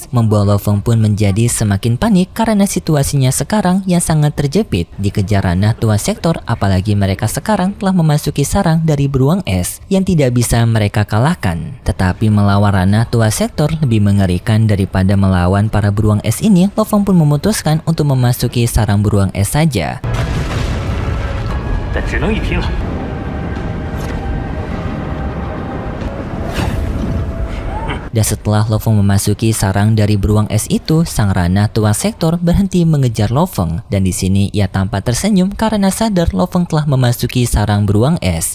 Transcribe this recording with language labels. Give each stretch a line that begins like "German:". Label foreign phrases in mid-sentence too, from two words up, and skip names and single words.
Indonesian: Membuat Lo Feng pun menjadi semakin panik karena situasinya sekarang yang sangat terjepit dikejar ranah Tuan Sektor, apalagi mereka sekarang telah memasuki sarang dari beruang es. yang tidak bisa mereka kalahkan. Tetapi melawan ranah tua sektor lebih mengerikan daripada melawan para beruang es ini. Lo Feng pun memutuskan untuk memasuki sarang beruang es saja.
Chinese: 但只能一拼了。
Indonesian: Dan setelah Lo Feng memasuki sarang dari beruang es itu, sang ranah tua sektor berhenti mengejar Lo Feng. Dan di sini ia tampak tersenyum karena sadar Lo Feng telah memasuki sarang beruang es.